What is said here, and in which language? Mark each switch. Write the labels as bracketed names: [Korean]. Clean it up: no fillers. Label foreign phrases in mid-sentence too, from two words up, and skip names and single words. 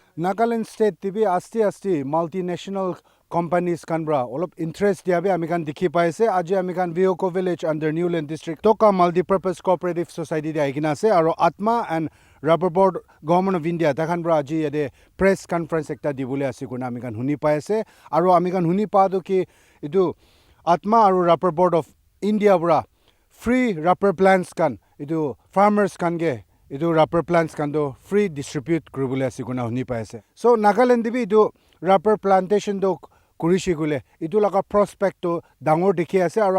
[Naga Pidgin] Nagaland state tibi asti [English] multinational companies [Naga Pidgin] kanbra olop interest diabe amikan dikhi paise aji amikan Vioko village under Niuland district toka [English] multi-purpose cooperative society [Naga Pidgin] dia ikina ase aro Atma and Rubber Board Government of India takhanbra aji yade [English] press conference [Naga Pidgin] ekta dibule asikuna amikan huni paise aro amikan huni pa do ki idu Atma aro Rubber Board of India bra [English] free rubber plants [Naga Pidgin] kan idu farmers kan ge idu [English] rubber plants [Naga Pidgin] kan do [English] free distribute [Naga Pidgin] kuribule asikuna huni paise so Nagaland dibi idu [English] rubber plantation [Naga Pidgin] do kurishi gule idu laga prospect to dangor dikhi ase aro